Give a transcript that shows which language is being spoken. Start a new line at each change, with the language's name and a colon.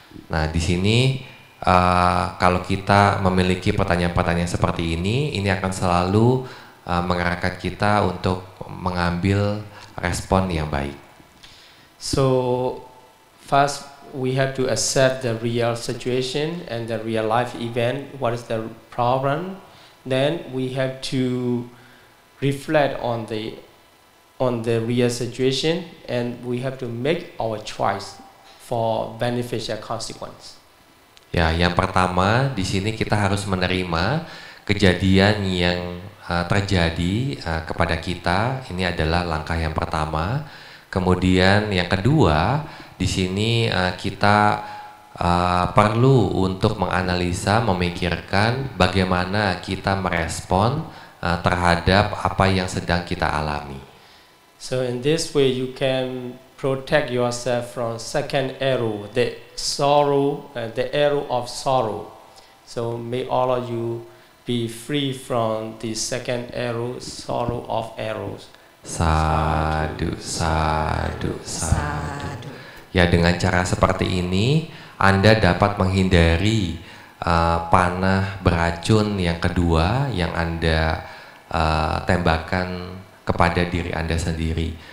Indonesian: Nah, di sini kalau kita memiliki pertanyaan-pertanyaan seperti ini akan selalu mengarahkan kita untuk mengambil respon yang baik.
English: So first we have to accept the real situation and the real life event. What is the problem? Then we have to reflect on the real situation, and we have to make our choice for beneficial consequence.
Indonesian: Ya, yang pertama di sini kita harus menerima kejadian yang terjadi kepada kita. Ini adalah langkah yang pertama. Kemudian yang kedua, di sini kita perlu untuk menganalisa, memikirkan bagaimana kita merespon terhadap apa yang sedang kita alami.
English: So in this way you can protect yourself from second arrow, the sorrow, the arrow of sorrow. So may all of you be free from the second arrow, sorrow of arrows.
Pali: Sadu, sadu, sadu.
Indonesian: Ya, dengan cara seperti ini Anda dapat menghindari panah beracun yang kedua yang Anda tembakan kepada diri Anda sendiri.